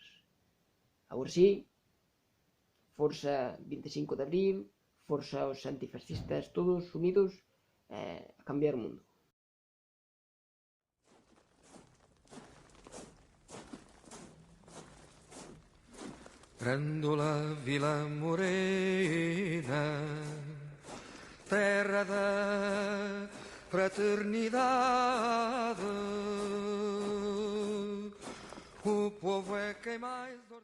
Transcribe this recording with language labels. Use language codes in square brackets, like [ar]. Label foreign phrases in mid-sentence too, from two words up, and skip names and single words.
[gl] Agora sí, forza 25 de abril, forza os antifascistas todos unidos a cambiar o mundo. [pt] Grândola Vila Morena, terra da fraternidade, o povo é quem mais